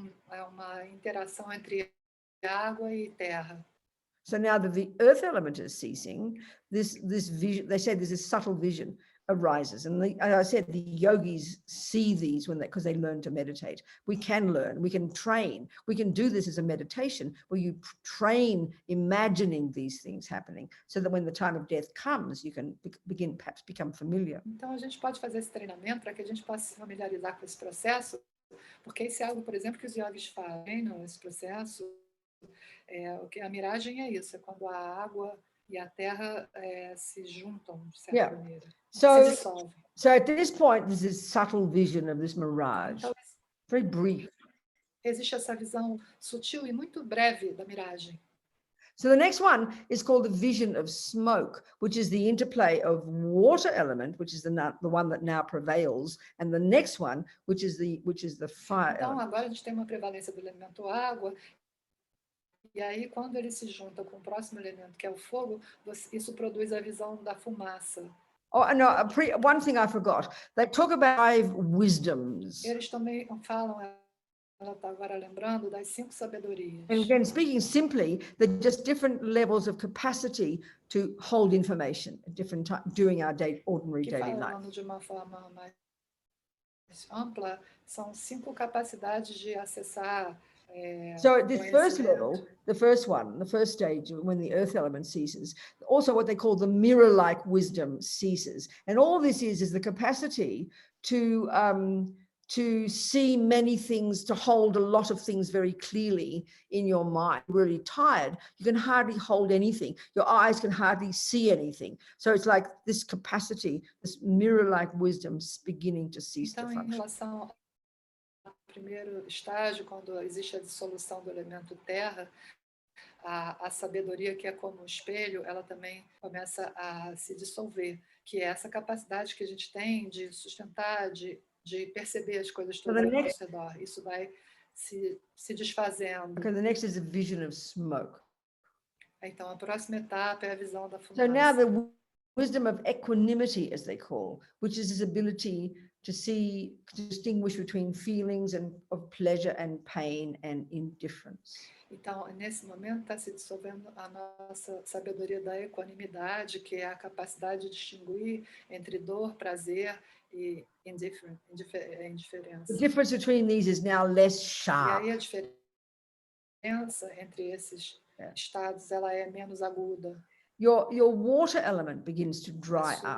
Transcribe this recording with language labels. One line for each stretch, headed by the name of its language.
Portuguese: É uma interação entre água e terra.
English: So now that the earth element is ceasing, this vision, they say there's this subtle vision arises. And as I said, the yogis see these because they learn to meditate. We can learn, we can train, we can do this as a meditation where you train imagining these things happening so that when the time of death comes, you can perhaps become familiar.
Portuguese: Então a gente pode fazer esse treinamento para que a gente possa se familiarizar com esse processo, porque isso é algo, por exemplo, que os yogis fazem, esse processo. O que a miragem é isso, é quando a água e a terra se juntam de certa maneira. Se dissolvem.
English: So at this point, there's this subtle vision of this mirage,
Portuguese: então,
English: very brief.
Portuguese: Existe essa visão sutil e muito breve da miragem.
English: So the next one is called the vision of smoke, which is the interplay of water element, which is the one that now prevails, and the next one, which is the fire
Portuguese: então,
English: element.
Portuguese: agora a gente tem uma prevalência do elemento água. E aí, quando ele se junta com o próximo elemento, que é o fogo, isso produz a visão da fumaça.
English: Oh, no, one thing I forgot. They talk about 5 wisdoms.
Portuguese: Eles também falam, ela está agora lembrando, das 5 sabedorias.
English: And again, speaking simply, they're just different levels of capacity to hold information at different times during our ordinary daily life.
Portuguese: De uma forma mais ampla, são 5 capacidades de acessar
English: So at this first level, the first stage, when the earth element ceases, also what they call the mirror-like wisdom ceases. And all this is the capacity to see many things, to hold a lot of things very clearly in your mind. Really tired, you can hardly hold anything. Your eyes can hardly see anything. So it's like this capacity, this mirror-like wisdom beginning to cease to function.
Portuguese: Em relação ao primeiro estágio, quando existe a dissolução do elemento terra, a sabedoria, que é como um espelho, ela também começa a se dissolver, que é essa capacidade que a gente tem de sustentar, de perceber as coisas todas ao nosso redor. Isso vai se desfazendo.
English: Okay, the next is a vision of smoke.
Portuguese: Então, a próxima etapa é a visão da fumaça.
English: So now the wisdom of equanimity, as they call, which is this ability to see, to distinguish between feelings of pleasure and pain and indifference.
Portuguese: Então, nesse momento está se dissolvendo a nossa sabedoria da equanimidade, que é a capacidade de distinguir entre dor, prazer e indiferença.
English: The difference between these is now less sharp.
Portuguese: E aí a diferença entre esses estados, ela é menos aguda.
English: Your water element begins to dry up.